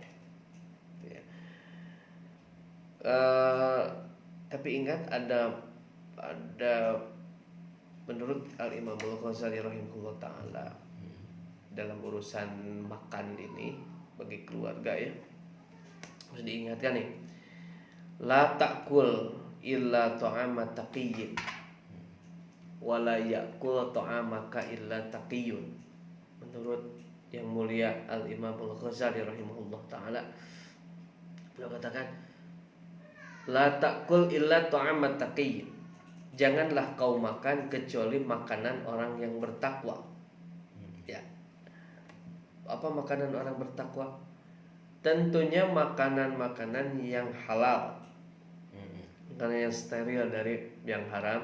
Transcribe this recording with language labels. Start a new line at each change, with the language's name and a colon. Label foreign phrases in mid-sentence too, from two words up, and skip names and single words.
Indonesian: Ya. Tapi ingat ada menurut Al-Imam Al-Ghazali
Arabic: رحمه الله تعالى,
Indonesian: dalam urusan makan ini bagi keluarga ya, harus diingatkan nih,
Arabic: لا تأكل إلا طعام تقي ولا يأكل طعامك إلا تقي.
Indonesian: Menurut yang mulia Al-Imam Al-Ghazali
Arabic: رحمه الله تعالى,
Indonesian: beliau katakan,
Arabic: لا تأكل إلا طعام تقي,
Indonesian: janganlah kau makan kecuali makanan orang yang bertakwa. Ya. Apa makanan orang bertakwa? Tentunya makanan-makanan yang halal, makanan yang steril dari yang haram.